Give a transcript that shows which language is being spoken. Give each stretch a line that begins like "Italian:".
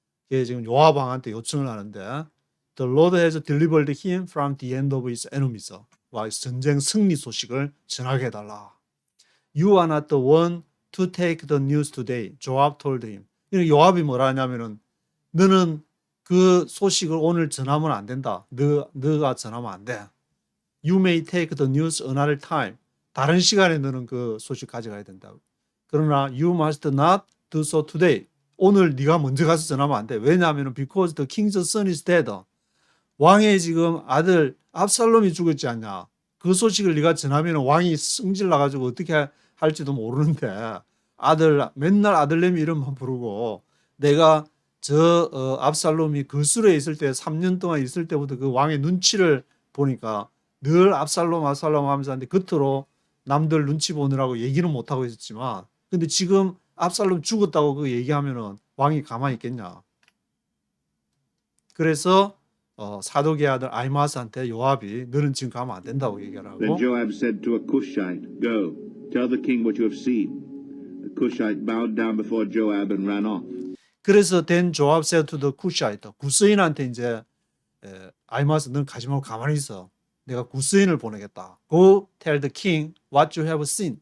Korean: 이게 지금 요압 왕한테 요청을 하는데
English: The Lord has delivered him from the hand of his enemies.
Korean: 와, 전쟁 승리 소식을 전하게 해달라.
English: You are not the one to take the news today. Joab told him.
Korean: 요압이 뭐라 하냐면은 너는 그 소식을 오늘 전하면 안 된다. 너가 전하면 안 돼.
English: You may take the news another time.
Korean: 다른 시간에 너는 그 소식 가져가야 된다고. 그러나
English: you must not do so today.
Korean: 오늘 네가 먼저 가서 전하면 안 돼. 왜냐하면
English: because the king's son is dead.
Korean: 왕의 지금 아들 압살롬이 죽었지 않냐. 그 소식을 네가 전하면 왕이 승질 나가지고 어떻게 할지도 모르는데 맨날 아들내미 이름만 부르고 내가 압살롬이 거술에 있을 때 3년 동안 있을 때부터 그 왕의 눈치를 보니까 늘 압살롬 하면서 하는데 겉으로 남들 눈치 보느라고 얘기는 못하고 있었지만 근데 지금 압살롬 죽었다고 그 얘기하면은 왕이 가만히 있겠냐. 그래서 사독의 아들 아히마스한테 요압이 너는 지금 가면 안 된다고 얘기를 하고
English: Then Joab said to a Cushite, Go, tell the king what you have seen. The Cushite bowed down before Joab and ran off.
Korean: 그래서
English: then Joab said to the Cushite
Korean: 구스인한테 이제 아히마스 너는 가지 말고 가만히 있어. 내가 구스인을 보내겠다.
English: Go tell the king what you have seen.